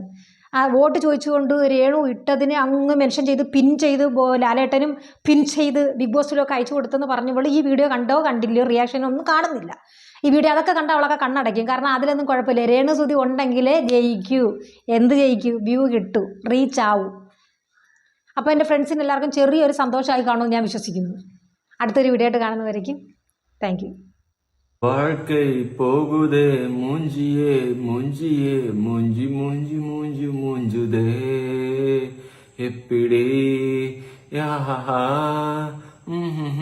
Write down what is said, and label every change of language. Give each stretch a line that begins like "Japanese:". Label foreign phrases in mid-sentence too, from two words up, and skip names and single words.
Malayalam: ആ വോട്ട് ചോദിച്ചുകൊണ്ട് രേണു ഇട്ടതിന് അങ്ങ് മെൻഷൻ ചെയ്ത് പിൻ ചെയ്ത് ലാലേട്ടനും പിൻ ചെയ്ത് ബിഗ് ബോസിലൊക്കെ അയച്ചു കൊടുത്തെന്ന് പറഞ്ഞവൾ ഈ വീഡിയോ കണ്ടോ കണ്ടില്ലയോ റിയാക്ഷൻ ഒന്നും കാണുന്നില്ല. ഈ വീഡിയോ അതൊക്കെ കണ്ട അവളൊക്കെ കണ്ണടയ്ക്കും. കാരണം അതിലൊന്നും കുഴപ്പമില്ല, രേണു സുധി ഉണ്ടെങ്കിലേ ജയിക്കൂ. എന്ത് ജയിക്കൂ? വ്യൂ കിട്ടൂ, റീച്ച് ആവൂ. അപ്പോൾ എൻ്റെ ഫ്രണ്ട്സിന് എല്ലാവർക്കും ചെറിയൊരു സന്തോഷമായി കാണുമെന്ന് ഞാൻ വിശ്വസിക്കുന്നു. അടുത്തൊരു വീഡിയോ ആയിട്ട് കാണുന്നവരേക്കും
English: thank you.
Tamil: வாழ்க்கை போகுதே மூஞ்சியே மூஞ்சியே மூஞ்சி மூஞ்சி மூஞ்சி மூஞ்சுதே எப்படி யா